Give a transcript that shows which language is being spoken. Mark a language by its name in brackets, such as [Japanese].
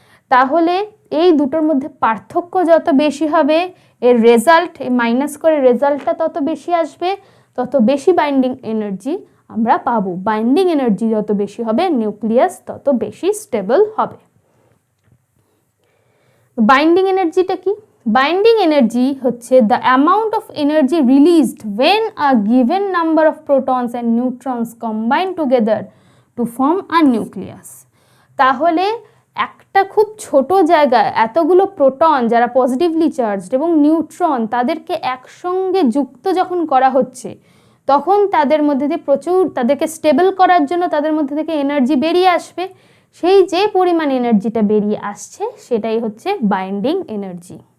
[Bangla] তাহলে এই দুটোর মধ্যে পার্থক্য যত বেশি হবে, এর রেজাল্ট, মাইনাস করে রেজাল্টটা তত বেশি আসবে, তত বেশি বাইন্ডিং এনার্জি আমরা পাবো। বাইন্ডিং এনার্জি যত বেশি হবে নিউক্লিয়াস তত বেশি স্টেবল হবে। বাইন্ডিং এনার্জিটা কি? [English] Binding energy হচ্ছে the amount of energy released when a given number of protons and neutrons combine together to form a nucleus। [Bangla] তাহলে একটা খুব ছোট জায়গায় এতগুলো প্রোটন যারা পজিটিভলি চার্জড এবং নিউট্রন তাদেরকে একসঙ্গে যুক্ত যখন করা হচ্ছে, তখন তাদের মধ্যে দিয়ে প্রচুর, তাদেরকে স্টেবল করার জন্য তাদের মধ্যে থেকে এনার্জি বেরিয়ে আসবে। সেই যে পরিমাণ এনার্জিটা বেরিয়ে আসছে সেটাই হচ্ছে বাইন্ডিং এনার্জি।